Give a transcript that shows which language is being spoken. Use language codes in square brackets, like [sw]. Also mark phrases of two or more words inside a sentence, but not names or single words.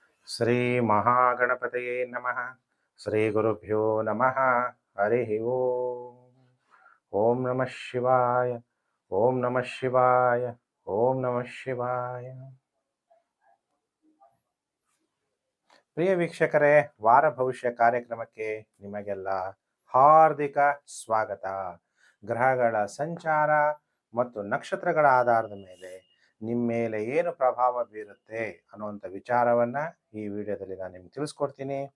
[sa] ಶ್ರೀ ಮಹಾಗಣಪತಯೇ ನಮಃ. ಶ್ರೀ ಗುರುಭ್ಯೋ ನಮಃ. ಹರಿ ಓಂ. ಓಂ ನಮಃ ಶಿವಾಯ. ಓಂ ನಮಃ ಶಿವಾಯ. ಓಂ ನಮಃ ಶಿವಾಯ. [kn] ಪ್ರಿಯ ವೀಕ್ಷಕರೇ, ವಾರ ಭವಿಷ್ಯ ಕಾರ್ಯಕ್ರಮಕ್ಕೆ ನಿಮಗೆಲ್ಲ ಹಾರ್ದಿಕ ಸ್ವಾಗತ. ಗ್ರಹಗಳ ಸಂಚಾರ ಮತ್ತು ನಕ್ಷತ್ರಗಳ ಆಧಾರದ ಮೇಲೆ ನಿಮ್ಮ ಮೇಲೆ ಏನು ಪ್ರಭಾವ ಬೀರುತ್ತೆ ಅನ್ನುವಂಥ ವಿಚಾರವನ್ನ ಈ ವಿಡಿಯೋದಲ್ಲಿ ನಾನು ನಿಮ್ಗೆ ತಿಳಿಸ್ಕೊಡ್ತೀನಿ.